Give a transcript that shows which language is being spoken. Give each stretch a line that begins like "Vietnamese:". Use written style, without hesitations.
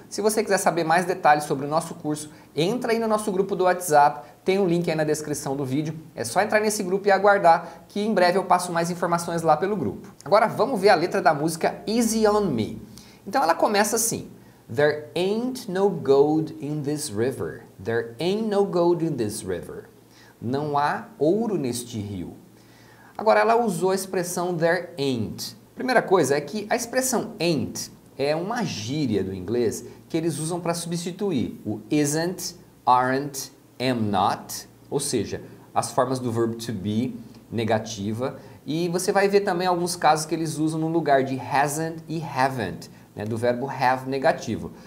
Portuguese: Se você quiser saber mais detalhes sobre o nosso curso, entra aí no nosso grupo do WhatsApp, tem um link aí na descrição do vídeo, é só entrar nesse grupo e aguardar que em breve eu passo mais informações lá pelo grupo. Agora vamos ver a letra da música Easy on Me. Então ela começa assim:
English: There ain't no gold in this river. There ain't no gold in this river.
Portuguese: Não há ouro neste rio. Agora ela usou a expressão there ain't. Primeira coisa é que a expressão ain't é uma gíria do inglês que eles usam para substituir o isn't, aren't, am not, ou seja, as formas do verbo to be negativa, e você vai ver também alguns casos que eles usam no lugar de hasn't e haven't, né, do verbo have negativo.